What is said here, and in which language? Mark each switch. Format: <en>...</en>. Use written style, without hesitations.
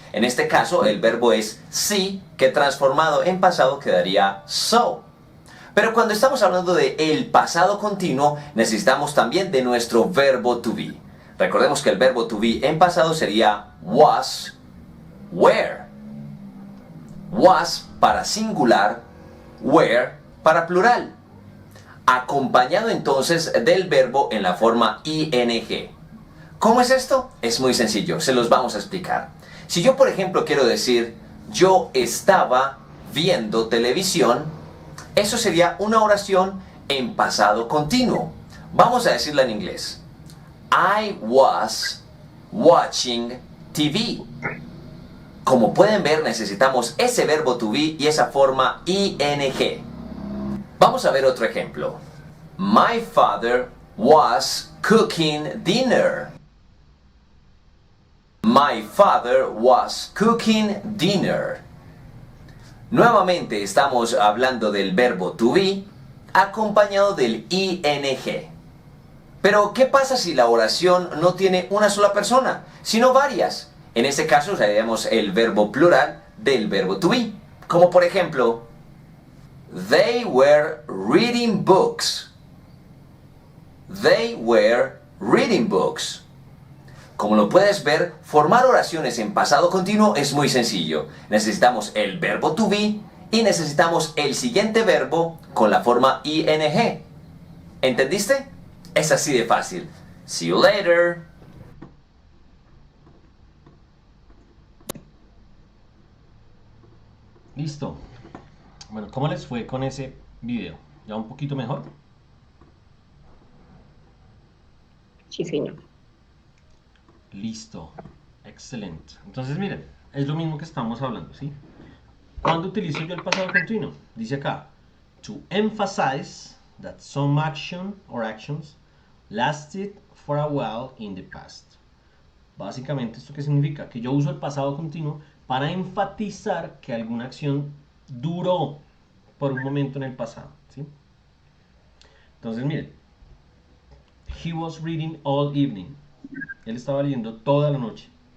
<es>En este caso el verbo es see, que transformado en pasado quedaría saw. Pero cuando estamos hablando de el pasado continuo, necesitamos también de nuestro verbo to be. Recordemos que el verbo to be en pasado sería was, were. Was para singular, were para plural. Acompañado entonces del verbo en la forma ing. ¿Cómo es esto? Es muy sencillo, se los vamos a explicar. Si yo, por ejemplo, quiero decir yo estaba viendo televisión, eso sería una oración en pasado continuo. Vamos a decirla en inglés.</es> <en>I was watching TV.</en> <es>Como pueden ver, necesitamos ese verbo to be y esa forma ing. Vamos a ver otro ejemplo.</es> <en>My father was cooking dinner. My father was cooking dinner.</en> <es>Nuevamente estamos hablando del verbo to be acompañado del ing. Pero, ¿qué pasa si la oración no tiene una sola persona, sino varias? En ese caso usaríamos el verbo plural del verbo to be. Como por ejemplo,</es> <en>they were reading books. They were reading books.</en> <es>Como lo puedes ver, formar oraciones en pasado continuo es muy sencillo. Necesitamos el verbo to be y necesitamos el siguiente verbo con la forma ing. ¿Entendiste? Es así de fácil.</es> <en>See you later.</en> <es>Listo. Bueno, ¿cómo les fue con ese video? ¿Ya un poquito mejor? Sí, señor. Listo. Excelente. Entonces, miren, es lo mismo que estamos hablando, ¿sí? ¿Cuándo utilizo yo el pasado continuo? Dice acá,</es> <en>to emphasize that some action or actions lasted for a while in the past.</en> <es>Básicamente, ¿esto qué significa? Que yo uso el pasado continuo para enfatizar que alguna acción duró por un momento en el pasado, ¿sí? Entonces, miren,</es> <en>he was reading all evening.</en> <es>Él estaba leyendo toda la noche.</es>